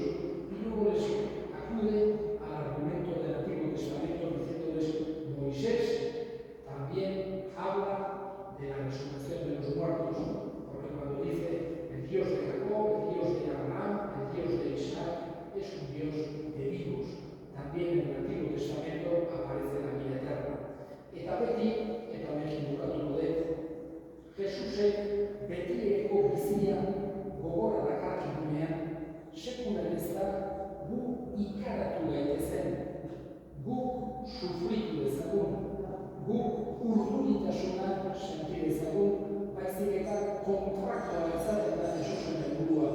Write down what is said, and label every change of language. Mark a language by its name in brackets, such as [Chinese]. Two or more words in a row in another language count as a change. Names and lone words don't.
[Spanish] Y luego les acude al argumento del Antiguo Testamento diciéndoles: Moisés también habla de la resurrección de los muertos, porque cuando dice el Dios de Jacob, el Dios de Abraham, el Dios de Isaac, es un Dios de vivos. También en el Antiguo Testamento aparece la vida eterna. [Basque] Eta beti, eta honekin bukatuko dut, Jesusek betireko bizia gogora dakarkigunean, sekulan ez da gu ikaratu gaitezen, guk sufritu dezagun, guk urduritasuna senti dezagun, baizik eta kontraktua izaten da Jesusen helburua.